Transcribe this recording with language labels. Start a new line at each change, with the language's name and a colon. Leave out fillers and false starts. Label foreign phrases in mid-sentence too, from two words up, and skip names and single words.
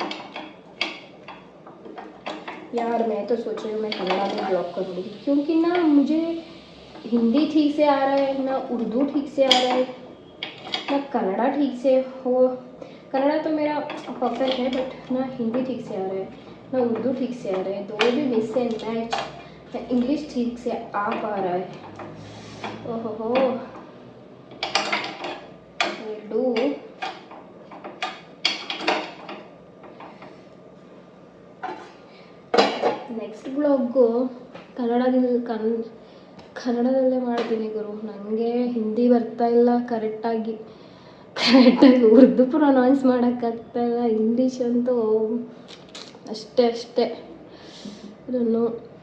Hindi: यार मैं तो सोच रही हूँ मैं कन्नड़ा में ब्लॉग करूँगी, क्योंकि ना मुझे हिंदी ठीक से आ रहा है, ना उर्दू ठीक से आ रहा है, ना कन्नड़ा ठीक से हो। कन्नड़ा तो मेरा परफेक्ट है, बट ना हिंदी ठीक से आ रहा है, ना उर्दू ठीक से आ रहा है, दो भी
English: miss and match,
Hindi: ना इंग्लिश ठीक से आ पा रहा है।
Kannada: ओहो, डू
English: next blog
Kannada: ಕನ್ನಡದಲ್ಲೇ ಮಾಡ್ತೀನಿ ಗುರು. ನನಗೆ ಹಿಂದಿ ಬರ್ತಾ ಇಲ್ಲ ಕರೆಕ್ಟಾಗಿ ಉರ್ದು ಪ್ರೊನೌನ್ಸ್ ಮಾಡೋಕ್ಕಾಗ್ತಾಯಿಲ್ಲ. ಇಂಗ್ಲೀಷ್ ಅಂತೂ ಅಷ್ಟೇ.
English: I don't know.